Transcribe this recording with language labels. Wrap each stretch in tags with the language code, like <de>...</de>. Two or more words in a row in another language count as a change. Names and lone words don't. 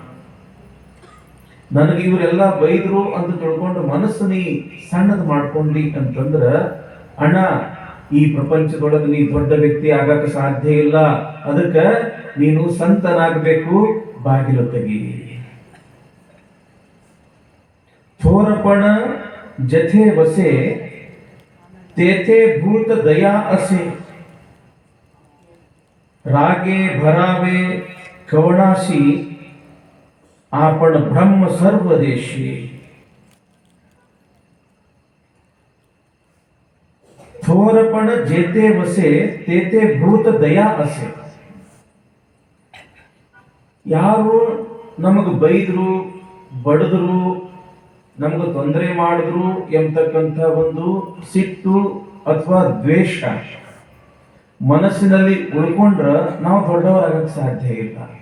<kn>ನನಗೆ ಇವರೆಲ್ಲ ಬೈದ್ರು ಅಂತ ತಿಳ್ಕೊಂಡು ಮನಸ್ಸು ನೀ ಸಣ್ಣದು ಮಾಡ್ಕೊಂಡಿ ಅಂತಂದ್ರ, ಅಣ್ಣ, ಈ ಪ್ರಪಂಚದೊಳಗೆ ನೀ ದೊಡ್ಡ ವ್ಯಕ್ತಿ ಆಗಕ್ಕೆ ಸಾಧ್ಯ ಇಲ್ಲ. ಅದಕ್ಕೆ ನೀನು ಸಂತನಾಗಬೇಕು, ಬಾಗಿಲು ತೆಗಿ.</kn> <mr>थोरपण जेथे वसे तेथे भूत दया असे. रागे भरावे कवणासी आपण ब्रह्म सर्वदेशी. थोरपण जेते वसे तेते भूत दया असे.</mr> <kn>ಯಾರು ನಮಗೆ ಬೈದ್ರು, ಬಡದ್ರು, ನಮಗೆ ತೊಂದರೆ ಮಾಡಿದ್ರು ಎಂಬತಕ್ಕಂಥ ಒಂದು ಸಿಟ್ಟು ಅಥವಾ ದ್ವೇಷ ಮನಸ್ಸಿನಲ್ಲಿ ಉಳ್ಕೊಂಡ್ರ ನಾವು ದೊಡ್ಡವರಾಗಕ್ಕೆ ಸಾಧ್ಯ ಇಲ್ಲ.</kn>